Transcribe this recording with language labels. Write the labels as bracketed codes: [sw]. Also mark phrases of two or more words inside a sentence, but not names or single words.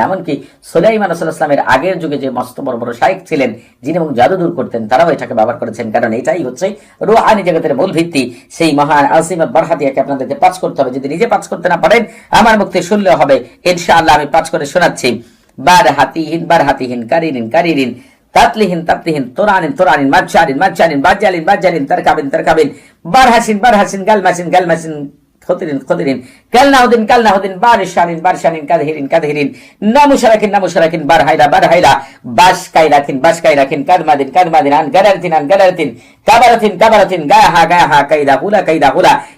[bn] এমনকি সুলাইমান আলাইহিস সালামের আগের যুগে যে মস্ত বড় বড় শায়েখ ছিলেন যিনি এবং জাদু দূর করতেন তারাও এটাকে ব্যবহার করেছেন, কারণ এটাই হচ্ছে রূহানি জগতের মূল ভিত্তি। সেই মহান আসিমাত বারহাতিয়াকে আপনাদেরকে পাঠ করতে হবে। যদি নিজে পাঠ করতে না পারেন আমার মুখে শুনলে হবে, ইনশাআল্লাহ আমি পাঠ করে শোনাচ্ছি। বারহাতিহিন কারিরিন তাতলিহিন তোরানিন মাজ্জালিন বাজ্জালিন তারকাবিন বারহাসিন গালমাসিন খতিরিন কালনাহুদিন বারশানিন কাদহিরিন নামুশারাকিন বারহাইলা বাশকাইরাকিন কাদমাদিন আনগারাতিন কাবারাতিন গাহা কাইদা হুলা